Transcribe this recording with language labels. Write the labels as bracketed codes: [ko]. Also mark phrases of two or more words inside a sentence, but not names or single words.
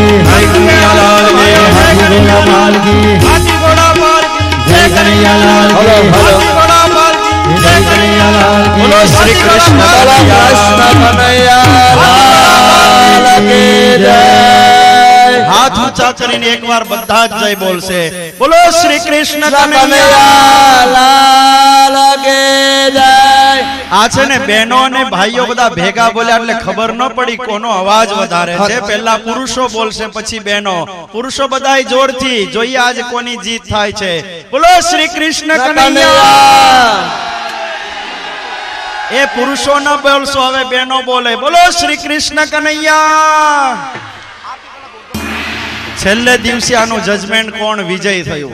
[hi] जय कन्हैया लाल के हाथी घोड़ा पाल की हाथी घोड़ा पाल के जय कन्हैया लाल की हाथी घोड़ा पाल के जय कन्हैया लाल की बोलो श्री कृष्ण कन्हैया लाल की जय हाथ ऊंचा [gu] કરીને એકવાર બધા જ જય બોલશે બોલો શ્રી કૃષ્ણ કન્હૈયા લાલ की જય આ છે ને બહેનો અને ભાઈઓ બધા ભેગા બોલ્યા એટલે ખબર ન પડી કોનો અવાજ વધારે છે પહેલા પુરુષો બોલશે પછી બહેનો પુરુષો બધાય જોરથી જોઈએ આજ કોની જીત થાય છે બોલો શ્રી કૃષ્ણ કન્હૈયા એ પુરુષો ન બોલશો હવે બહેનો બોલે બોલો શ્રી કૃષ્ણ કન્હૈયા છેલ્લે દિવસે આનું જજમેન્ટ કોણ વિજય થયું